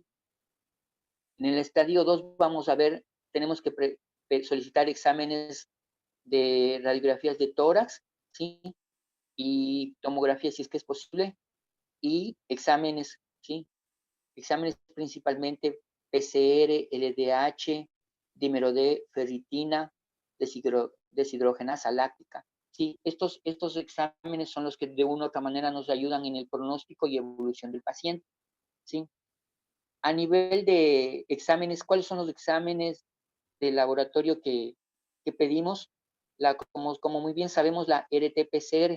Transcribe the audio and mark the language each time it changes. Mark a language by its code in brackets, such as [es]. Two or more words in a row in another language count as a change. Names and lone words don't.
[es] En el estadio 2 vamos a ver, tenemos que solicitar exámenes de radiografías de tórax, ¿sí? Y tomografía si es que es posible. y exámenes, ¿sí? Exámenes principalmente PCR, LDH, dímero D, ferritina, deshidrogenasa láctica. Sí, estos exámenes son los que de una u otra manera nos ayudan en el pronóstico y evolución del paciente, ¿sí? A nivel de exámenes, ¿cuáles son los exámenes de laboratorio que pedimos? Como muy bien sabemos, la RT-PCR.